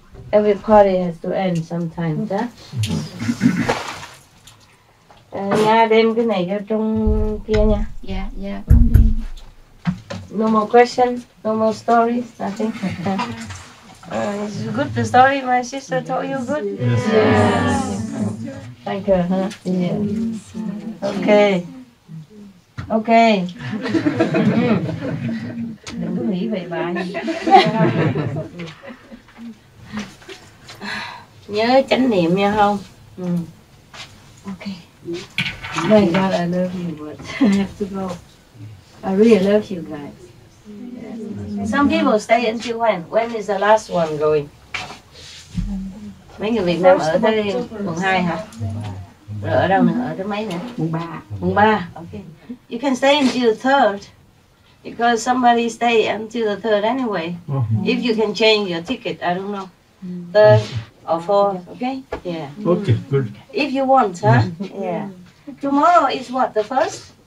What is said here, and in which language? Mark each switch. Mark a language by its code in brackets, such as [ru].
[en] Every party has to end sometimes, yeah? [vi] Nha, đem cái này vô trong kia nha. [en] Yeah, yeah. No more questions, no more stories, nothing. Is it good, the story my sister told you? Good? Yes. Thank her, huh? Yeah. Okay. Okay. [vi] Đừng có nghĩ về bài. Nhớ chánh niệm nha không? [en] Okay. My God, I love you, but I have to go. I really love you guys. Some people stay until when? When is the last one going? [vi] Mấy người Việt Nam ở tới mùng 2 hả? Rồi ở đâu nữa? Ở tới mấy nữa? Mùng 3. Mùng 3. Okay. [en] You can stay until the 3rd. Because somebody stay until the 3rd anyway. If you can change your ticket, I don't know. 3rd or 4th, okay? Yeah. Okay, good. If you want, huh? Yeah. Tomorrow is what, the 1st?